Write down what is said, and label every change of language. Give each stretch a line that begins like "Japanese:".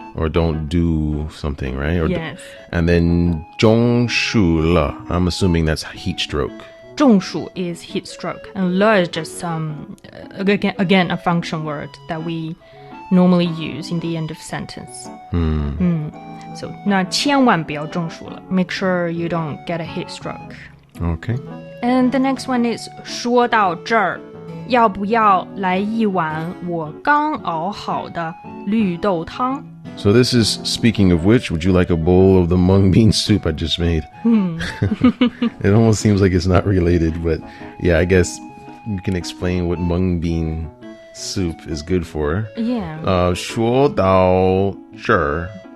English: Or don't do something, right? Or yes. And then 中暑了, I'm assuming that's heat stroke. 中暑 is heat stroke, and 了 is just again a function word that we normally use in the end of sentence.
Chinese: So 那千万不要中暑了.
English: Make sure you don't get a heat stroke. Okay. And the next one is
Chinese: 说到这儿，要不要来一碗我刚熬好的绿豆汤?
English: So this is, speaking of which, would you like a bowl of the mung bean soup I just made? It almost seems like it's not related, but yeah, I guess you can explain what mung bean soup is good for. Yeah.
Chinese: 说到这儿.